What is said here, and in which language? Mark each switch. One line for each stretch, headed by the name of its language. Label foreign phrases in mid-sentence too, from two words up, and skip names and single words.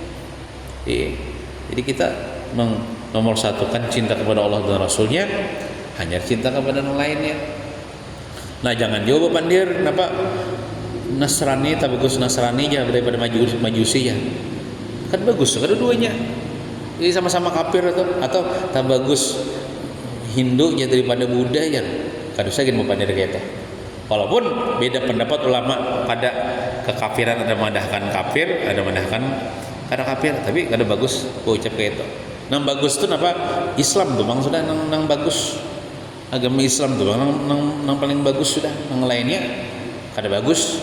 Indonesian: Jadi kita nomor satukan cinta kepada Allah dan Rasulnya, hanya cinta kepada yang lainnya.
Banjar: Nah jangan jawab pandir kenapa Nasrani tak bagus Nasrani aja daripada Majusi ya, kan bagus kedua-duanya.
Indonesian: Jadi sama-sama kafir atau tak bagus Hindu ya daripada Buddha ya,
Banjar: kan usah gini pandir kayak itu. Walaupun beda pendapat ulama pada kekafiran, ada memandahkan kafir, ada memandahkan kada kafir, tapi kada bagus ucap kayak itu. Nang bagus tuh apa? Islam tuh bang sudah nang bagus, agama Islam tuh bang nang paling bagus sudah, nang lainnya kada bagus.